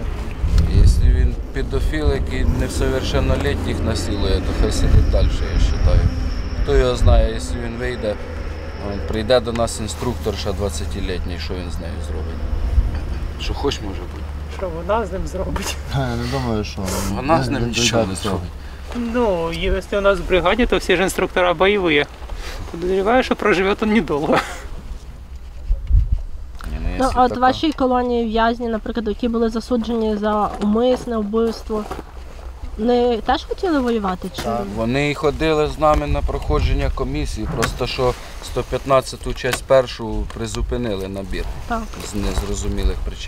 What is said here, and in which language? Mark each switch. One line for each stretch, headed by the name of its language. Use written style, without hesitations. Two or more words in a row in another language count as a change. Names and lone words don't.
Ukrainian: Якщо він педофіл, який несовершеннолетніх насилує, то хай сидить далі, я вважаю. Хто його знає, якщо він вийде, прийде до нас інструкторша 20-літній, що він з нею зробить. Що хоч може бути. Що вона з ним зробить? Я не думаю, що вона з ним нічого не зробить. Ну,
Russian: если у нас в бригаде, то все же инструктора боевые. Подозреваю, что проживет он недолго.
Ukrainian: А от в вашій колонії в'язні, наприклад, які були засуджені за умисне вбивство, вони теж хотіли воювати? Чи? Так, вони ходили з нами на проходження комісії, просто що 115-ту часть першу призупинили набір з незрозумілих причин.